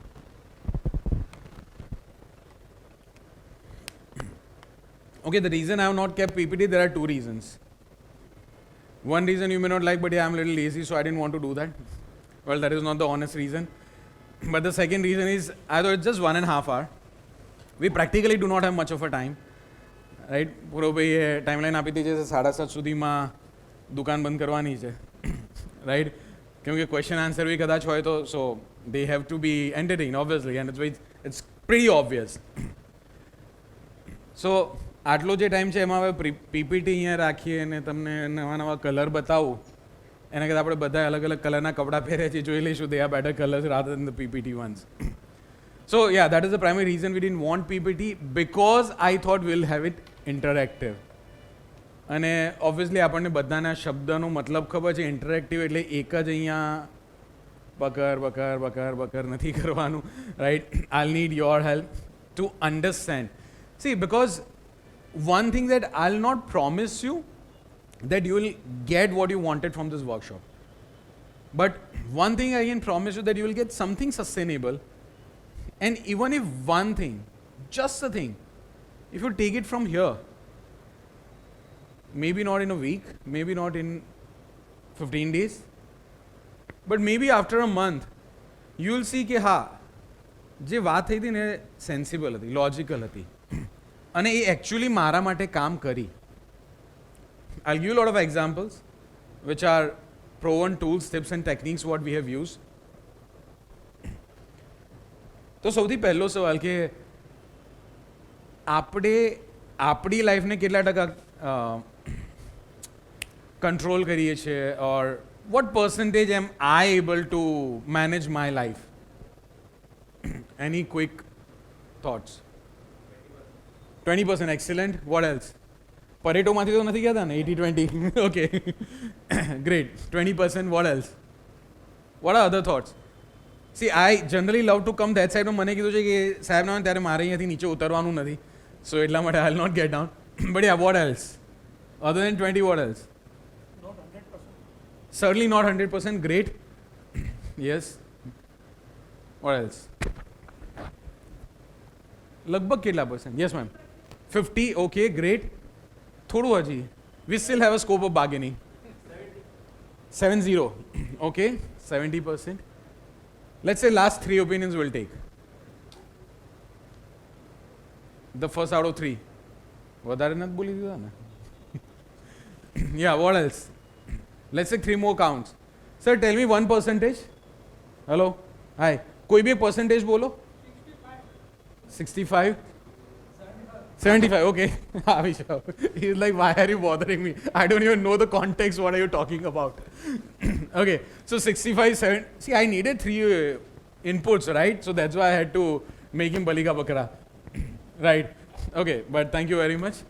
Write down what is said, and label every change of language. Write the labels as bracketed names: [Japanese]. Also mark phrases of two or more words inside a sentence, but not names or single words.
[English] Okay, the reason I have not kept PPT, there are two reasons. One reason you may not like, but yeah, I'm a little lazy, so I didn't want to do that. Well, that is not the honest reason. But the second reason is, I thought it's just 1.5 hours. We practically do not have much of a time, right? [Gujarati] પૂરો ભાઈ ટાઈમલાઈન આપી દીધી છે, 7:30 સુધીમાં દુકાન બંધ કરવાની છે, રાઈટ? કેમકે [English] question answer [Gujarati] બી કદાચ હોય તો, [English] સો they have to be entertained, obviously, and it's pretty obvious. [Gujarati] So આટલો જે ટાઈમ છે એમાં હવે પીપીટી અહીંયા રાખીએ અને તમને નવા નવા કલર બતાવું, એના કરતાં આપણે બધા અલગ અલગ કલરના કપડાં પહેર્યા છે, જોઈ લઈશું [English] they are better colors rather than the PPT ones. So yeah, that is the primary reason we didn't want PPT, because I thought we'll have it interactive. [Gujarati] અને ઓબ્વિયસલી આપણને બધાના શબ્દનો મતલબ ખબર છે, ઇન્ટરેક્ટિવ એટલે એક જ અહીંયા બકર બકર બકર બકર નથી કરવાનું, રાઈટ? [English] I'll need your help to understand. See, because one thing that I'll not promise you that you will get what you wanted from this workshop. But one thing I can promise you that you will get something sustainable. And even if one thing, just a thing, if you take it from here, maybe not in a week, maybe not in 15 days, but maybe after a month, you will see [Hindi] कि हाँ, [Gujarati] જે વાત થઈ હતી ને સેન્સિબલ હતી, લોજિકલ હતી, અને એ એકચ્યુઅલી મારા માટે કામ કરી. [English] I'll give you a lot of examples which are proven tools, tips and techniques what we have used. [Gujarati] તો સૌથી પહેલો સવાલ કે આપણે આપણી લાઈફને કેટલા ટકા કંટ્રોલ કરીએ છીએ ઓર [English] what percentage am I able to manage my life? Any quick thoughts? [Gujarati] 20%, [English] excellent. What else? [Gujarati] Pareto માંથી તો નથી ગયા હતા ને 80-20. [English] Okay. Great. 20%. What else? What are other thoughts? See, I generally love to come that side. [Gujarati] પણ મને કીધું છે કે સાહેબ ના ત્યારે મારે અહીંયાથી નીચે ઉતરવાનું નથી. [English] So [Gujarati] એટલા માટે [English] I'll not get down. But yeah, what else? Other than 20, what else? Certainly not 100%. Great. Yes. What else? [Gujarati] લગભગ કેટલા [English] percent? Yes, ma'am. 50. Okay, great. [Gujarati] થોડું હજી. [English] We still have a scope of bargaining. 70. Okay, 70%. Let's say last 3 opinions we'll take. The first out of 3. [Gujarati] વધારે નથી બોલી દીધા ને? [English] Yeah, what else? Let's take 3 more counts. Sir, tell me one percentage. Hello? Hi. [Hindi] कोई भी एक percentage बोलो. [English] 65. 75. Okay. He's like, why are you bothering me? I don't even know the context. What are you talking about? Okay. So 65, 7. See, I needed 3 inputs, right? So that's why I had to make him Balika Bakra. Right. Okay. But thank you very much.